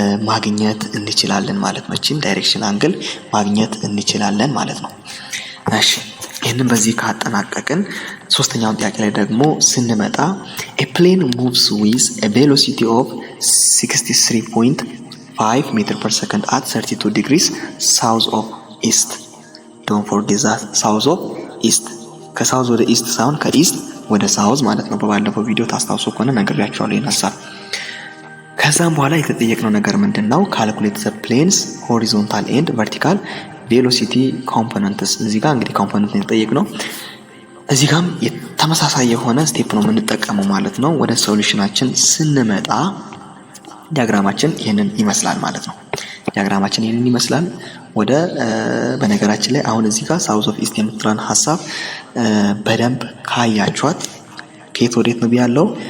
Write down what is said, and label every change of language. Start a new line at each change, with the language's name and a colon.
Amharic: ማግኘት እንችላለን ማለት ነው። እቺን ዳይሬክሽን አንግል ማግኘት እንችላለን ማለት ነው። እሺ ይህንን በዚህ ካጠናቀቅን ሶስተኛውን ጥያቄ ላይ ደግሞ ስንመጣ
English: a plane moves with a velocity of 63.5 meter per second at 32 degrees south of east. Don't forget that south of east.
Amharic: ከሳውዝ ወደ ኢስት ሳይሆን ከኢስት ወደ ሳውዝ ማለት ነው። በባለፈው ቪዲዮ ታስታውሱ ከሆነ ነግሬያችኋለሁ ይነሳል። ከዛም በኋላ የተጠየቅነው ነገር ምንድነው?
English: ካልኩሌት ዘ ፕሌንስ ሆሪዞንታል ኤንድ ቨርቲካል ቬሎሲቲ ኮምፖነንትስ።
Amharic: እዚህ ጋር እንግዲህ ኮምፖነንት የተጠየቅነው እዚህ ጋርም ተመሳሳይ የሆነ ስቴፕ ነው የምንጠቀመው ማለት ነው። ወደ ሶሉሽናችን ስንመጣ ዲያግራማችን ይሄንን ይመስላል ማለት ነው። ዲያግራማችን ይሄንን ይመስላል። ወደ በነገራችን ላይ አሁን እዚህ ጋር
English: ሳውዝ ኦፍ ኢስት
Amharic: የምትለን ሐሳብ በደንብ ካያችኋት ከየት ወዴት ነው ያለው?